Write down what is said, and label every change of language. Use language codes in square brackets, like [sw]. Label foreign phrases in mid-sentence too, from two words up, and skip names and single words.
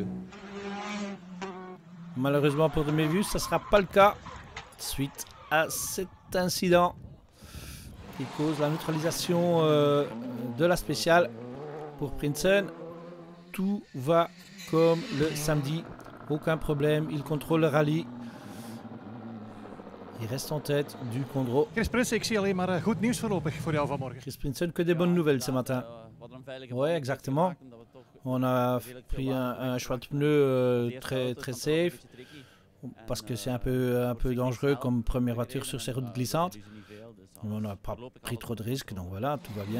[fr] Malheureusement pour Dumevius, ça ne sera pas le cas suite à cet incident qui cause la neutralisation de la spéciale. Pour Prinsen, tout va comme le samedi, aucun problème, il contrôle le rallye. Il reste en tête du Condro. [nl] Chris Prinsen, ik zie alleen maar goed nieuws voorlopig voor jou vanmorgen. [fr] Chris Prinsen, que des bonnes nouvelles ce matin. Ouais, exactement. On a pris un choix de pneus très, très safe parce que c'est un peu dangereux comme première voiture sur ces routes glissantes. On n'a pas pris trop de risques, donc voilà, tout va bien.